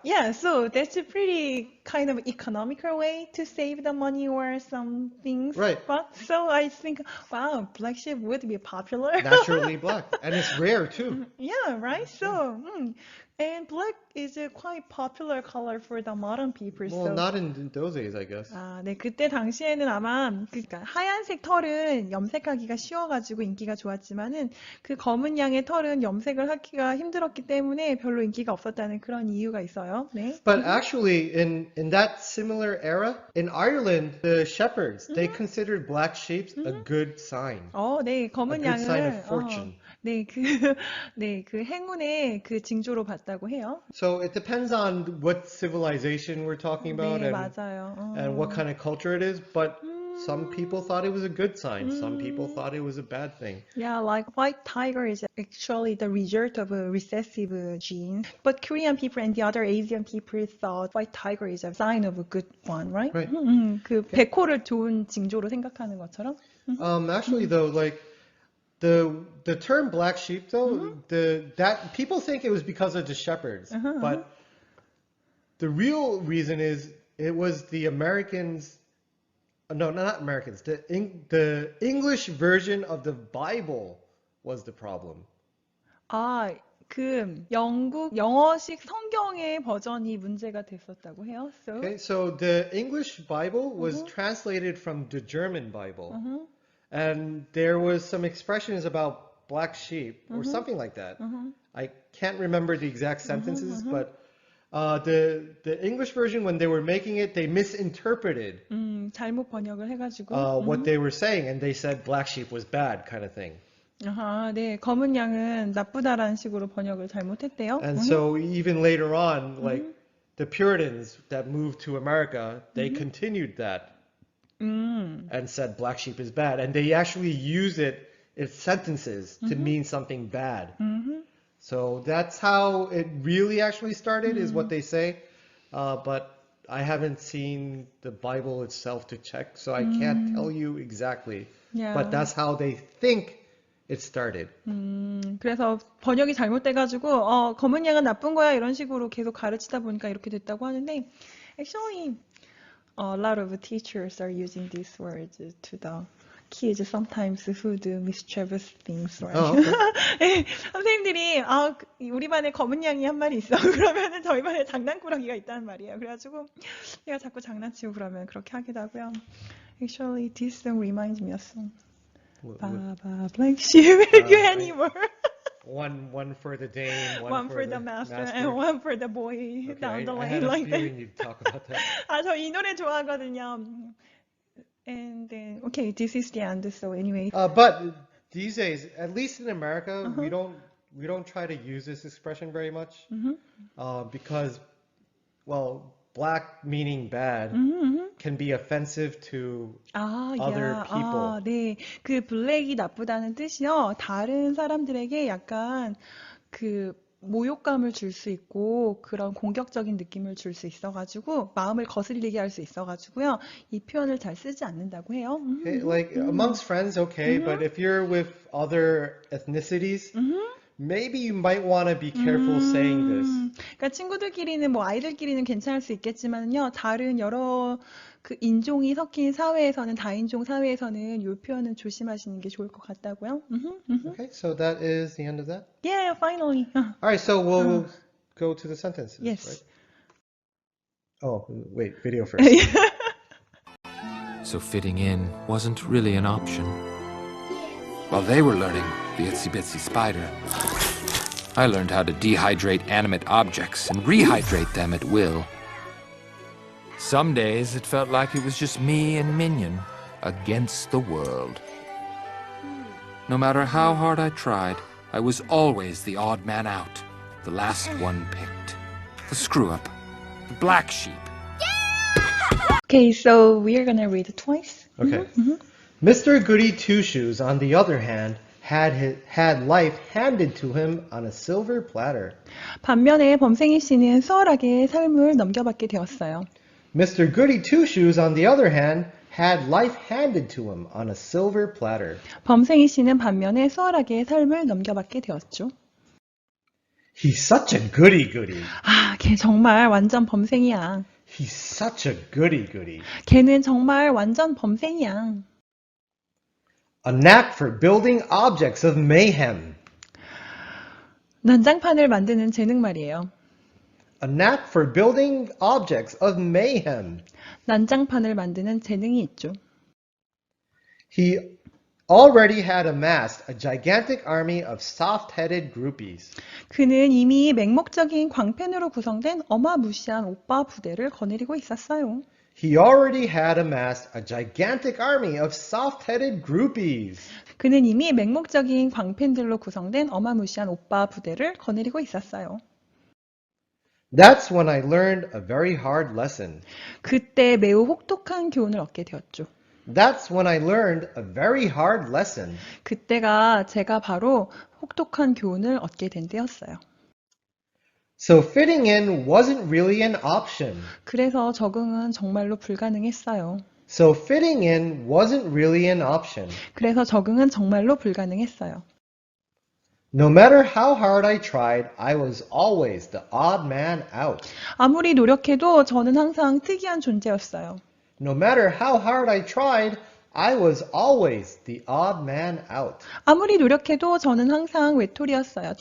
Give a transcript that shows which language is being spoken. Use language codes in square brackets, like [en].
[en] yeah, so that's a pretty kind of economical way to save the money or some things. Right. But so I think, wow, black sheep would be popular. Naturally black, and it's rare too. Yeah, right? So, and black is a quite popular color for the modern people. Well, so. not in those days, I guess. [ko] 네, 그때 당시에는 아마 그러니까 하얀색 털은 염색하기가 쉬워가지고 인기가 좋았지만은 그 검은 양의 털은 염색을 하기가 힘들었기 때문에 별로 인기가 없었다는 그런 이유가 있어요. 네. [en] But actually, in that similar era, in Ireland, the shepherds, they considered black sheep a good sign. [ko] 네, [en] A [ko] 검은 [en] good sign of [ko] 양을 [en] fortune. [ko] 그 행운의 그 징조로 봤다고 해요. [en] So it depends on what civilization we're talking about [ko] 네, [en] and [ko] 맞아요. [en] what kind of culture it is, but some people thought it was a good sign. Some people thought it was a bad thing. Yeah, like white tiger is actually the result of a recessive gene. But Korean people and the other Asian people thought white tiger is a sign of a good one, right? Right. [ko] 그 백호를 좋은 징조로 생각하는 것처럼. [en] Actually, though, like the term black sheep, though, that people think it was because of the shepherds, but the real reason is it was the Americans. No, not Americans. The English version of the Bible was the problem. [ko] 그 영국 영어식 성경의 버전이 문제가 됐었다고 해요. [en] So, Okay, so the English Bible was translated from the German Bible, and there was some expressions about black sheep or something like that. I can't remember the exact sentences, but the English version, when they were making it, they misinterpreted [ko] 잘못 번역을 해가지고. [en] what they were saying, and they said black sheep was bad, kind of thing. [ko] 네, 검은 양은 나쁘다라는 식으로 번역을 잘못했대요. [en] And so even later on, like the Puritans that moved to America, they continued that and said black sheep is bad. And they actually use it in sentences to mean something bad. So that's how it really actually started, is what they say. But I haven't seen the Bible itself to check, so I can't tell you exactly. Yeah. But that's how they think it started. [ko] 그래서 번역이 잘못돼가지고 검은 양은 나쁜 거야 이런 식으로 계속 가르치다 보니까 이렇게 됐다고 하는데 [en] actually a lot of teachers are using these words to the kids sometimes who do mischievous things, right? Oh, okay. [ko] 네, 선생님들이 우리 반에 검은 양이 한 마리 있어. 그러면은 저희 반에 장난꾸러기가 있다는 말이에요. 그래가지고 얘가 자꾸 장난치고 그러면 그렇게 하기도 하고요. [en] Actually, this song reminds me of song. Baba black sheep, you anymore. One for the dame, One for the master, and one for the boy Okay, down the I lane had a like that. feeling you'd talk about that. [ko] 저 이 노래 좋아하거든요. [en] And then, okay, this is the end. So anyway, But these days, at least in America, we don't try to use this expression very much because, well, black meaning bad can be offensive to other people. [ko] 네, 그 블랙이 나쁘다는 뜻이요. 다른 사람들에게 약간 그 모욕감을 줄 수 있고 그런 공격적인 느낌을 줄 수 있어가지고 마음을 거슬리게 할 수 있어가지고요. 이 표현을 잘 쓰지 않는다고 해요. [en] Okay, like amongst friends, okay, but if you're with other ethnicities, maybe you might want to be careful saying this. [ko] 그러니까 친구들끼리는 뭐 아이들끼리는 괜찮을 수 있겠지만요. 다른 여러 그 인종이 섞인 사회에서는 다인종 사회에서는 이 표현은 조심하시는 게 좋을 것 같다고요. [en] Okay, so that is the end of that. Yeah, finally. All right, so we'll go to the sentences. Yes. Right? Oh, wait, video first. So fitting in wasn't really an option. While they were learning the itsy bitsy spider, I learned how to dehydrate animate objects and rehydrate them at will. Some days it felt like it was just me and Minion against the world. No matter how hard I tried, I was always the odd man out, the last one picked, the screw-up, the black sheep. Okay, so we are gonna read it twice. Okay. Mr. Goody-Two-Shoes, on the other hand, had life handed to him on a silver platter. [ko] 반면에 범생이 씨는 수월하게 삶을 넘겨받게 되었어요. [en] Mr. Goody-Two-Shoes, on the other hand, had life handed to him on a silver platter. [ko] 범생이 씨는 반면에 수월하게 삶을 넘겨받게 되었죠. [en] He's such a goody-goody. [ko] 걔 정말 완전 범생이야. [en] He's such a goody-goody. [ko] 걔는 정말 완전 범생이야. [en] A knack for building objects of mayhem. [ko] 난장판을 만드는 재능 말이에요. [en] A knack for building objects of mayhem. [ko] 난장판을 만드는 재능이 있죠. [en] He already had amassed a gigantic army of soft-headed groupies. [ko] 그는 이미 맹목적인 광팬으로 구성된 어마무시한 오빠 부대를 거느리고 있었어요. [en] He already had amassed a gigantic army of soft-headed groupies. [ko] 그는 이미 맹목적인 광팬들로 구성된 어마무시한 오빠 부대를 거느리고 있었어요. [en] That's when I learned a very hard lesson. [ko] 그때 매우 혹독한 교훈을 얻게 되었죠. [en] That's when I learned a very hard lesson. [ko] 그때가 제가 바로 혹독한 교훈을 얻게 된 때였어요. [en] So fitting in wasn't really an option. [ko] 그래서 적응은 정말로 불가능했어요. [en] So fitting in wasn't really an option. [ko] 그래서 적응은 정말로 불가능했어요. [en] No matter how hard I tried, I was always the odd man out. [ko] 아무리 노력해도 저는 항상 특이한 존재였어요. [en] No matter how hard I tried, I was always the odd man out. [ko] 아무리 노력해도 저는 항상 외톨이였어요.